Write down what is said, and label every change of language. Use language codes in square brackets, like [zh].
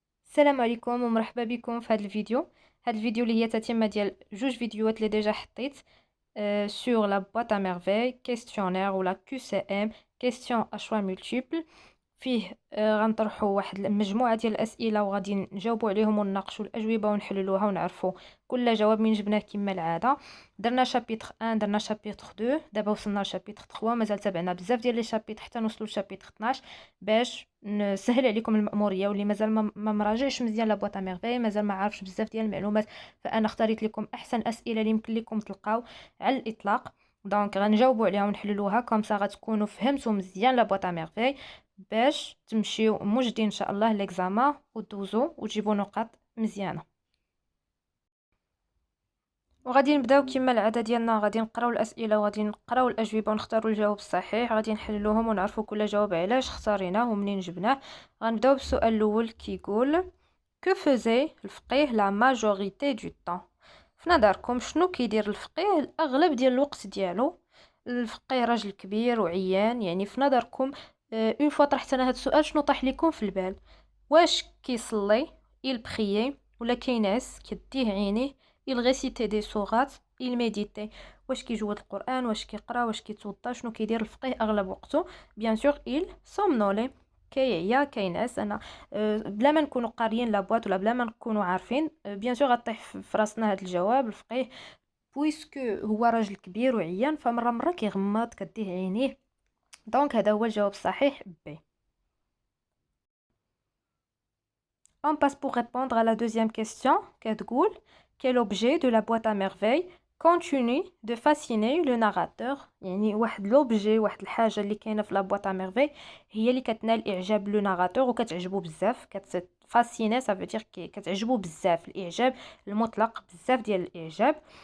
[ar] السلام عليكم ومرحبا بكم في هذا الفيديو. اللي هي تتمه ديال جوج فيديوهات اللي ديجا حطيت sur la boîte à merveille questionnaire ولا QCM [fr] question à choix multiples. [ar] فيه غنطرحوا واحد المجموعه ديال الاسئله وغادي نجاوبوا عليهم ونناقشوا الاجوبه ونحللوها ونعرفوا كل جواب من جبناه كما العاده. درنا شابيتر 1، درنا شابيتر 2، دابا وصلنا لشابيتر 3. مازال تابعنا بزاف ديال لي شابيتر حتى نوصلوا لشابيتر 12 باش نسهل عليكم المأموريه. واللي مازال ما مراجعش مزيان لابواط ميرفي، مازال ما عارفش بزاف ديال المعلومات، فانا اختاريت لكم احسن اسئله اللي يمكن لكم تلقاو على الاطلاق. دونك غنجاوبوا عليها ونحللوها كومسا غتكونوا فهمتوا مزيان لابواط ميرفي باش تمشيو موجدين ان شاء الله ليكزامان ودوزو وتجيبوا نقاط مزيانه. وغادي نبداو كما العاده ديالنا، غادي نقراو الاسئله وغادي نقراو الاجوبه ونختاروا الجواب الصحيح، غادي نحللوهم ونعرفوا كل جواب علاش اختاريناه ومنين جبناه. غنبداو بالسؤال الاول كيقول [fr] que faisait [ar] الفقيه [fr] la majorité du temps. [ar] في نظركم شنو كيدير الفقيه الاغلب ديال الوقت ديالو؟ الفقيه راجل كبير وعيان، يعني في نظركم اون فوا طرحت انا هذا السؤال شنو طاح لكم في البال؟ واش كيصلي [fr] il priait [ar] ولا كينعس كديه عينيه [fr] il récitait des sourates il méditait؟ [ar] واش كيجود القران، واش كيقرا، واش كيتوضا؟ شنو كيدير الفقيه اغلب وقته؟ بيان سور [fr] il somnolait، [ar] كيعيا كينعس. انا بلا ما نكونوا قاريين لابواط ولا بلا ما نكونوا عارفين بيان سور غطيح في راسنا هذا الجواب. الفقيه بويسكو هو راجل كبير وعيان فمره كيغمض كديه عينيه، دونك هذا هو الجواب الصحيح بي. [fr] On passe pour répondre à la deuxième question. [ar] كتقول [fr] quel objet de la boîte à merveille continue de fasciner le narrateur؟ [ar] يعني واحد لوبجي، واحد الحاجه اللي كاينه في لا بواط ا ميرفي هي اللي كتنال اعجاب لو ناراتور وكتعجبو بزاف. كتفاسيني سا فودير كتعجبو بزاف، الاعجاب المطلق، بزاف ديال الاعجاب.